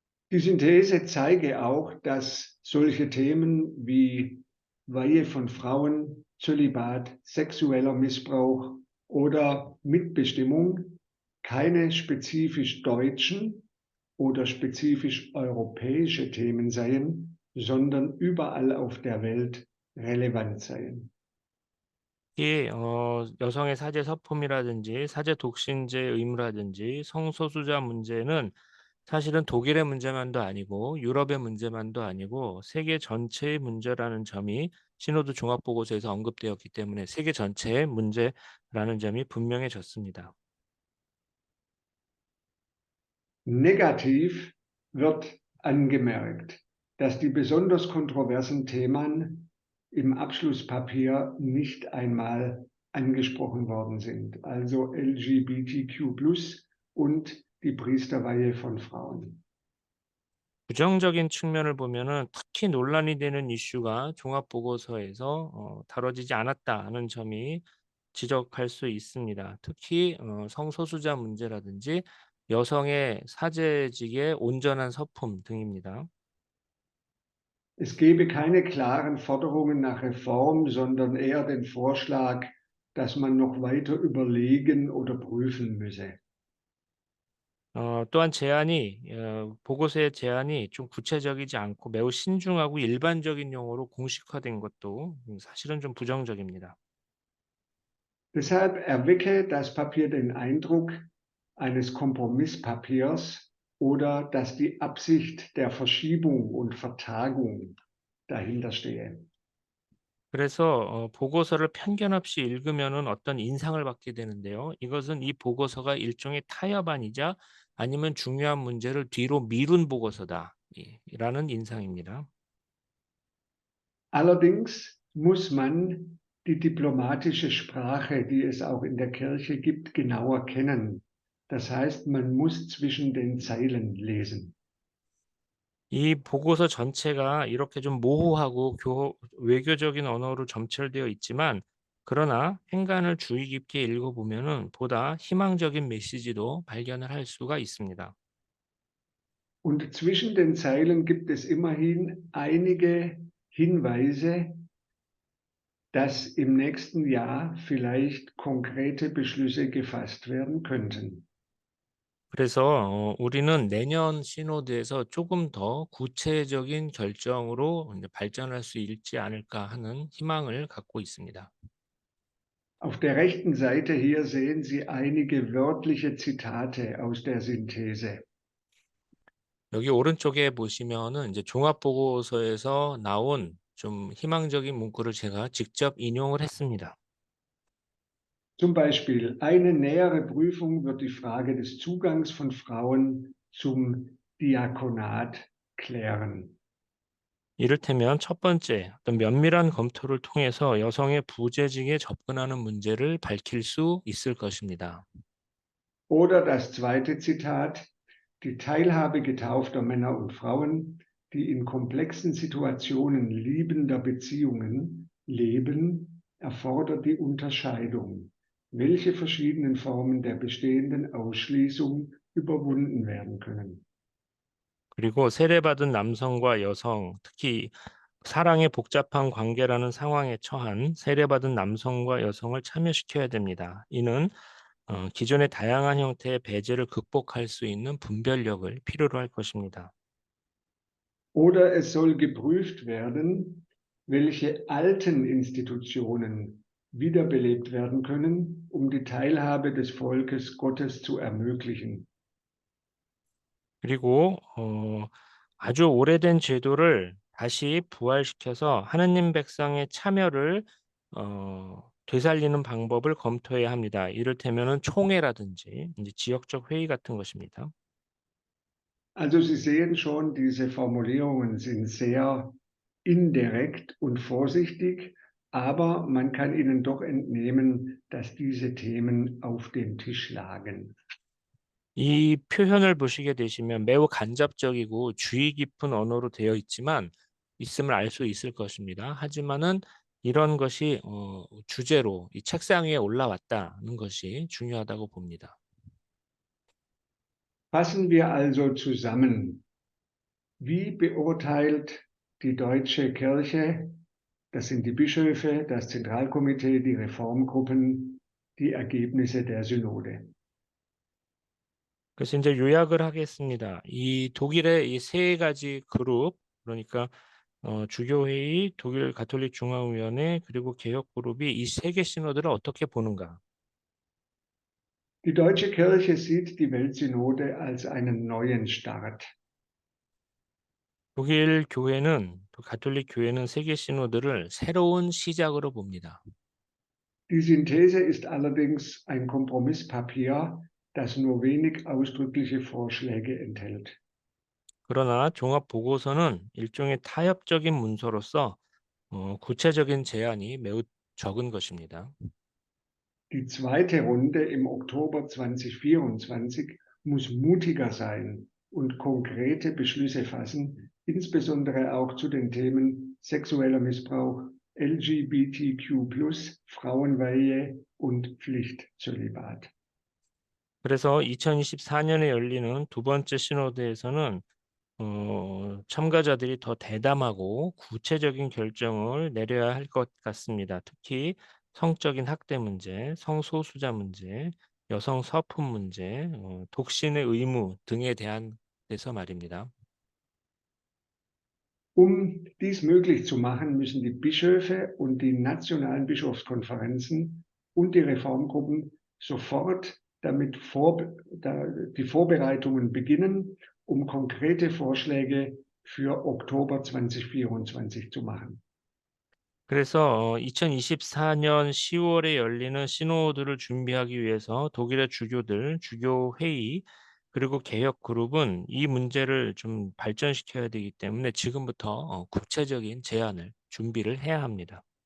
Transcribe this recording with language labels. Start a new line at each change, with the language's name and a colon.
German: Die Synthese zeige auch, dass solche Themen wie Weihe von Frauen, Zölibat, sexueller Missbrauch oder Mitbestimmung keine spezifisch deutschen oder spezifisch europäische Themen seien, sondern überall auf der Welt relevant seien.
Korean: 특히 여성의 사제 서품이라든지 사제 독신제 의무라든지 성소수자 문제는 사실은 독일의 문제만도 아니고 유럽의 문제만도 아니고 세계 전체의 문제라는 점이 시노드 종합보고서에서 언급되었기 때문에 세계 전체의 문제라는 점이 분명해졌습니다.
German: Negativ wird angemerkt, dass die besonders kontroversen Themen im Abschlusspapier nicht einmal angesprochen worden sind, also LGBTQ+ und die Priesterweihe von Frauen.
Korean: 부정적인 측면을 보면은 특히 논란이 되는 이슈가 종합보고서에서 다뤄지지 않았다는 점이 지적할 수 있습니다. 특히 성소수자 문제라든지 여성의 사제직의 온전한 서품 등입니다.
German: Es gebe keine klaren Forderungen nach Reform, sondern eher den Vorschlag, dass man noch weiter überlegen oder prüfen müsse.
Korean: 또한 보고서의 제안이 좀 구체적이지 않고 매우 신중하고 일반적인 용어로 공식화된 것도 사실은 좀 부정적입니다.
German: Deshalb erwecke das Papier den Eindruck eines Kompromisspapiers oder dass die Absicht der Verschiebung und Vertagung dahinter stehe.
Korean: 그래서 보고서를 편견 없이 읽으면은 어떤 인상을 받게 되는데요. 이것은 이 보고서가 일종의 타협안이자 아니면 중요한 문제를 뒤로 미룬 보고서다. 라는 인상입니다.
German: Allerdings muss man die diplomatische Sprache, die es auch in der Kirche gibt, genauer kennen. Das heißt, man muss zwischen den Zeilen lesen.
Korean: 이 보고서 전체가 이렇게 좀 모호하고 외교적인 언어로 점철되어 있지만 그러나 행간을 주의 깊게 읽어보면은 보다 희망적인 메시지도 발견을 할 수가 있습니다.
German: Und zwischen den Zeilen gibt es immerhin einige Hinweise, dass im nächsten Jahr vielleicht konkrete Beschlüsse gefasst werden könnten.
Korean: 그래서 우리는 내년 시노드에서 조금 더 구체적인 결정으로 이제 발전할 수 있지 않을까 하는 희망을 갖고 있습니다.
German: Auf der rechten Seite hier sehen Sie einige wörtliche Zitate aus der Synthese.
Korean: 여기 오른쪽에 보시면은 이제 종합보고서에서 나온 좀 희망적인 문구를 제가 직접 인용을 했습니다.
German: Zum Beispiel, eine nähere Prüfung wird die Frage des Zugangs von Frauen zum Diakonat klären.
Korean: 이를테면 첫 번째, 어떤 면밀한 검토를 통해서 여성의 부재직에 접근하는 문제를 밝힐 수 있을 것입니다.
German: Oder das zweite Zitat, die Teilhabe getaufter Männer und Frauen, die in komplexen Situationen liebender Beziehungen leben, erfordert die Unterscheidung, welche verschiedenen Formen der bestehenden Ausschließung überwunden werden können.
Korean: 그리고 세례받은 남성과 여성, 특히 사랑의 복잡한 관계라는 상황에 처한 세례받은 남성과 여성을 참여시켜야 됩니다. 이는 기존의 다양한 형태의 배제를 극복할 수 있는 분별력을 필요로 할 것입니다.
German: Oder es soll geprüft werden, welche alten Institutionen wiederbelebt werden können, um die Teilhabe des Volkes Gottes zu ermöglichen.
Korean: 그리고 아주 오래된 제도를 다시 부활시켜서 하느님 백성의 참여를 되살리는 방법을 검토해야 합니다. 이를테면은 총회라든지 이제 지역적 회의 같은 것입니다.
German: Also Sie sehen schon, diese Formulierungen sind sehr indirekt und vorsichtig, aber man kann ihnen doch entnehmen, dass diese Themen auf dem Tisch lagen.
Korean: 이 표현을 보시게 되시면 매우 간접적이고 주의 깊은 언어로 되어 있음을 알 수 있을 것입니다. 하지만은 이런 것이 주제로 이 책상 위에 올라왔다는 것이 중요하다고 봅니다.
German: Fassen wir also zusammen. Wie beurteilt die deutsche Kirche, das sind die Bischöfe, das Zentralkomitee, die Reformgruppen, die Ergebnisse der Synode?
Korean: 그래서 이제 요약을 하겠습니다. 이 독일의 이 세 가지 그룹, 그러니까 주교회의, 독일 가톨릭 중앙위원회, 그리고 개혁 그룹이 이 세 개 시노드를 어떻게 보는가?
German: Die deutsche Kirche sieht die Weltsynode als einen neuen Start.
Korean: 독일 교회는 가톨릭 교회는 세계 시노드를 새로운 시작으로 봅니다.
German: Die Synthese ist allerdings ein Kompromisspapier, das nur wenig ausdrückliche Vorschläge enthält.
Korean: 그러나 종합 보고서는 일종의 타협적인 문서로서 구체적인 제안이 매우 적은 것입니다.
German: Die zweite Runde im Oktober 2024 muss mutiger sein und konkrete Beschlüsse fassen, insbesondere auch zu den Themen sexueller Missbrauch, LGBTQ+, Frauenweihe und Pflichtzölibat.
Korean: 그래서 2024년에 열리는 두 번째 시노드에서는 참가자들이 더 대담하고 구체적인 결정을 내려야 할 것 같습니다. 특히 성적인 학대 문제, 성소수자 문제, 여성 서품 문제, 독신의 의무 등에 대한 데서 말입니다.
German: Um dies möglich zu machen, müssen die Bischöfe und die nationalen Bischofskonferenzen und die Reformgruppen sofort die Vorbereitungen beginnen, um konkrete Vorschläge für Oktober 2024 zu machen.
Korean: 그래서 2024년 10월에 열리는 시노드를 준비하기 위해서 독일의 주교들, 주교회의, 그리고 개혁 그룹은 이 문제를 좀 발전시켜야 되기 때문에 지금부터 구체적인 제안을 준비를 해야 합니다.